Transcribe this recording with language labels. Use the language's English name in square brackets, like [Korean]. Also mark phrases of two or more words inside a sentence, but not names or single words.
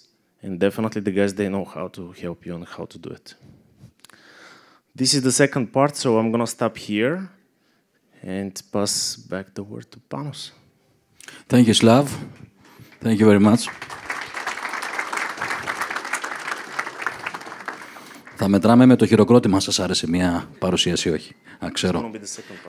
[English] And definitely the guys, they know how to help you and how to do it. This is the second part, so I'm going to stop here and pass back the word to Panos. Thank you, Slav. Thank you very much. [Greek] Θα μετράμε με το χειροκρότημα αν σας άρεσε μια παρουσίαση ή όχι. Ξέρω.